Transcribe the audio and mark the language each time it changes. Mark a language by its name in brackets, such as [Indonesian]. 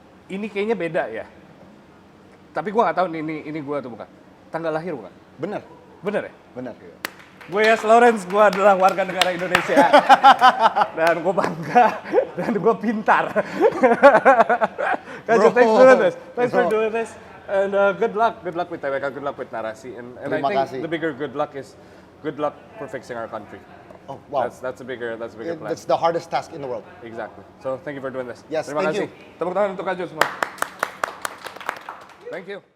[Indonesian] Ini kayaknya beda ya. Tapi gue nggak tahu ini gue atau bukan. Tanggal lahir bukan? Bener, Bener ya? bener. Gue Yas Lawrence, gue adalah warga negara Indonesia. Dan gue bangga, dan gue pintar. [English] Kanjo, thanks for doing this. Thanks for doing this. And good luck with TWK, good luck with narasi. And I [Indonesian] Terima [English] think [Indonesian] kasih. [English] the bigger good luck is good luck for fixing our country. Oh, wow. That's a bigger plan. That's the hardest task in the world. Exactly. So thank you for doing this. Yes, Terima thank [Indonesian] kasih. Tepuk tangan untuk Kanjo semua. [English] Thank you.